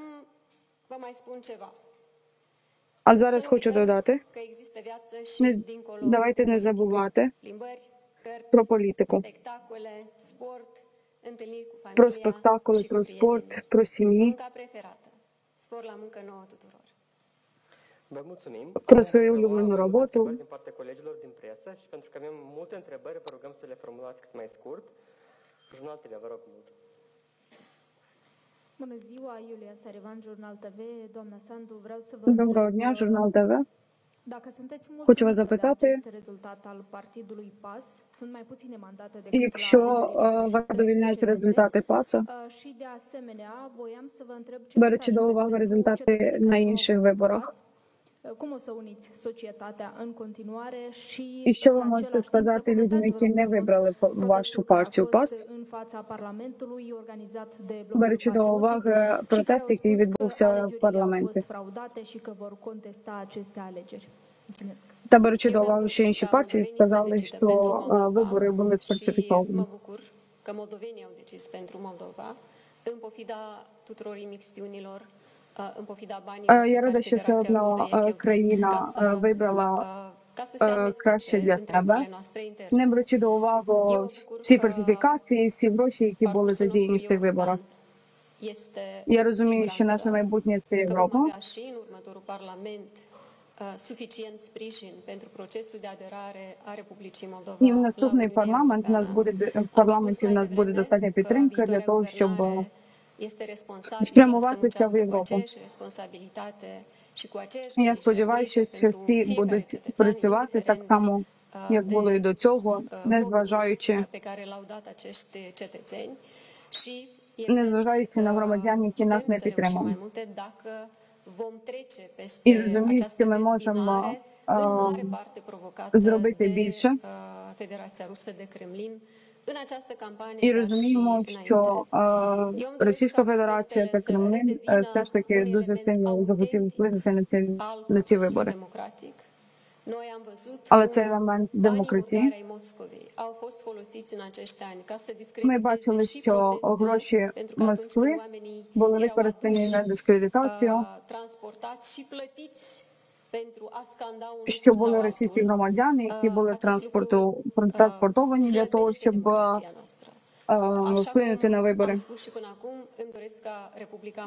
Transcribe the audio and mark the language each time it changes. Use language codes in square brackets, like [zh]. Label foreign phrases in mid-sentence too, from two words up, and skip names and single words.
[uk] А зараз хочу додати, давайте не забувати про політику, про спектакули, про спорт, про сім'ї, про свою улюблену роботу. [ro] Bună ziua, Iulia Sarivan, Jurnal TV. Doamna Sandu, vreau să vă [uk] Доброго дня, журнал ТВ. [ro] Dacă sunteți [uk] Хочу вас [ro] mulțumiți de [uk] запитати, [ro] acest результат al partidului PAS, sunt mai puține mandate decât la [uk] якщо [ro] alegerile [uk] вас задовільняють результати ПАСа, [ro] și de asemenea, voiam să vă întreb ce [uk] беручи до уваги результати на інших виборах, [ro] cum o să uniți societatea în continuare și [uk] і що [ro] în [uk] ви можете [ro] același timp să [uk] сказати людям, [ro] comentați, [uk] які [ro] vă [uk] не [ro] rog, [uk] вибрали вашу [ro] protestul care a [uk] партію [ro] fost [uk] ПАС, [ro] în fața Parlamentului organizat de Blocul [uk] беручи до [ro] Patriotic [uk] уваги [ro] și care [uk] протест, [ro] au [uk] який [ro] spus că [uk] відбувся в [ro] alegerile au [uk] парламенті. [ro] fost fraudate și că vor contesta aceste alegeri. Mulțumesc. [uk] Та беручи до уваги, що інші партії сказали, що вибори були сфальсифіковані. [ro] Mă bucur că moldovenii au decis pentru Moldova, în pofida tuturor imixtiunilor, în pofida banilor [uk] Я [ro] pe care [uk] рада, що все [ro] Federația Rusă [uk] одно [ro] i-a cheltuit [uk] країна вибрала [ro] ca să se [uk] краще [ro] amestece [uk] для [ro] în [uk] себе, [ro] treburile noastre interne. [uk] не беручи до уваги всі фальсифікації, всі гроші, які були [ro] Parcursul [uk] задіяні [ro] nostru [uk] в цих виборах. [ro] european este [uk] Я [ro] cu [uk] розумію, що наше [ro] siguranță [uk] майбутнє – це [ro] că vom [uk] Європа. [ro] avea și în următorul Parlament suficient sprijin pentru procesul de aderare a Republicii Moldova [uk] І в [ro] la [uk] наступний [ro] Uniunea [uk] парламент [ro] Europeană. [uk] нас в парламенті в нас буде достатня підтримка для того, щоб [ro] este responsabilă să [uk] спрямуватися в [ro] muncească cu [uk] Європу. [ro] aceeași responsabilitate și cu aceeași [uk] Я [ro] grijă [uk] сподіваюся, що [ro] pentru [uk] всі [ro] fiecare [uk] будуть [ro] cetățean, [uk] працювати так [ro] indiferent [uk] само, як було і до цього, незважаючи [ro] pe care l-au dat acești cetățeni și [uk] незважаючи на громадян, які нас не [ro] putem să reușim mai [uk] підтримують. [ro] multe dacă vom trece [uk] І [ro] peste [uk] розумію, [ro] această [uk] що ми можемо [ro] dezbinare, în mare parte provocată [uk] зробити [ro] de [uk] більше. [ro] Federația Rusă, de Kremlin, în această campanie, [uk] І [ro] dar și [uk] розуміємо, що [ro] înainte. [uk] Російська Федерація та Кремль все ж таки дуже сильно захотіли вплинути на ці вибори. [ro] Noi am văzut [uk] Але [ro] cum [uk] це елемент [ro] banii [uk] демократії. [ro] murdari ai Moscovei au fost folosiți în acești ani ca să [uk] Ми [ro] discrediteze [uk] бачили, [ro] și [uk] що [ro] protestele, [uk] гроші [ro] pentru că atunci [uk] Москви [ro] când oamenii [uk] були [ro] erau [uk] використані на [ro] aduși, [uk] дискредитацію, [ro] transportați și plătiți pentru a scanda un [uk] що [ro] lucru [uk] були [ro] sau [uk] російські [ro] altul. [uk] громадяни, які були [ro] Acest lucru [uk] транспортовані для того, [ro] slăbește [uk] щоб [ro] democrația noastră. [uk] вплинути на [ro] Am [uk] вибори. [ro] spus și până acum, îmi doresc ca Republica